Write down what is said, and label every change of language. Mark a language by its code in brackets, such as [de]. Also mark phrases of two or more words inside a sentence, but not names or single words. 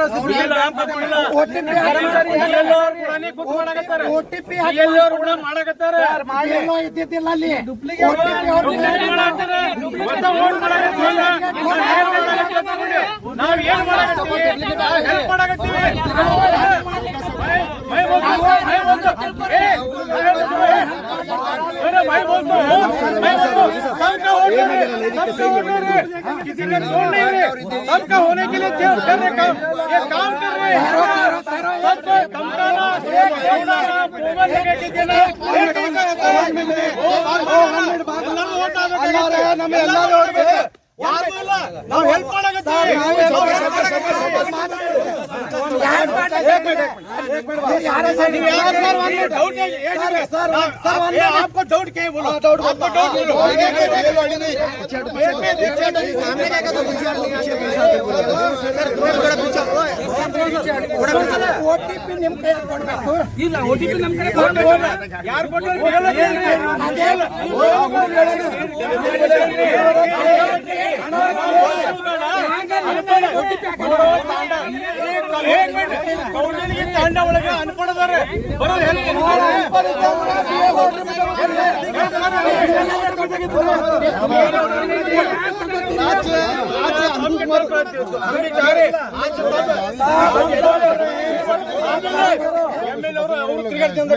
[kn] BLO ಆಪ್ ಹಾಕೊಂಡಿಲ್ಲ. OTP OTP ಕೂಡ ಮಾಡಕತ್ತಾರ. BLO ಇದ್ದಿದ್ದಿಲ್ಲ ಅಲ್ಲಿ. ನಾವ್ ಏನ್ ಮಾಡಕತ್ತೀವಿ? ಹೆಲ್ಪ್ ಮಾಡಕತ್ತೀವಿ. [hi] सबका होने के लिए कर रहे काम, ये काम कर रहे हैं। सबको धमकाना, [kn] ನಾವು ಹೆಲ್ಪ್ ಮಾಡಕತ್ತೀವಿ. [hi] आपको डाउट क्या है बोलो? आपको डाउट बोलो. [kn] OTP ನಿಮ್ ಕೈ ಕೊಡ್ಬೇಕು. ಇಲ್ಲ OTP ನಮ್ ಕಡೆ ಕೊಡ್ಬೇಕು. ಯಾರು ಕೊಟ್ಟರು? ತಾಂಡ ಒಳಗೆ ಅನ್ಪಡದಾರೆ ಬರೋದು ಹೆಲ್ಪ್ MLA ಅವರು ತಿರುಗಾಡ್ತಿದ್ದಾರೆ.